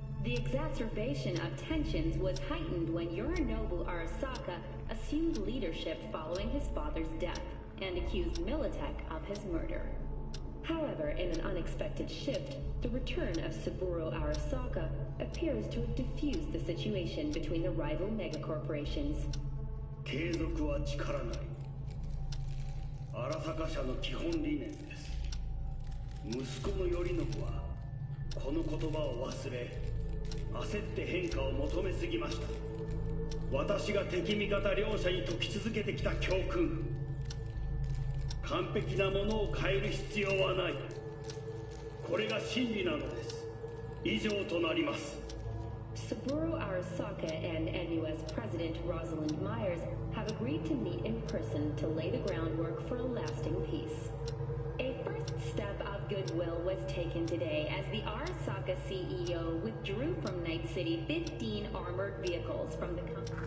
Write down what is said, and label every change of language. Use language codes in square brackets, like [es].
[en] The exacerbation of tensions was heightened when Yorinobu Arasaka assumed leadership following his father's death and accused Militech of his murder. However, in an unexpected shift, the return of Saburo Arasaka appears to have diffused the situation between the rival megacorporations. [ja] 継続は力なり。荒坂社の基本理念です。息子の頼信はこの言葉を忘れ、焦って変化を求めすぎました。私が敵味方両者に説き続けてきた教訓。完璧なものを変える必要はない。これが真理なのです。以上となります。 [en] Saburo Arasaka and NUS President Rosalind Myers have agreed to meet in person to lay the groundwork for a lasting peace. A first step out goodwill was taken today as the Arasaka CEO withdrew from Night City 15 armored vehicles from the company.